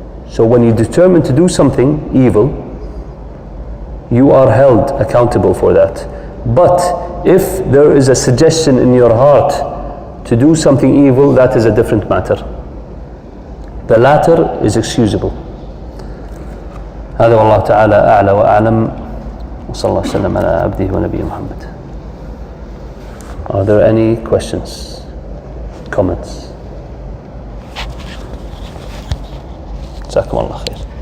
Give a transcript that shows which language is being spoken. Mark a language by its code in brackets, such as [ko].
[en] So when you determine to do something evil, you are held accountable for that. But if there is a suggestion in your heart to do something evil, that is a different matter. The latter is excusable. [ar] هذا والله تعالى أعلى وأعلم وصلى الله وسلم على عبده ونبيه محمد. [en] Are there any questions, comments? [ar] جزاكم الله خير.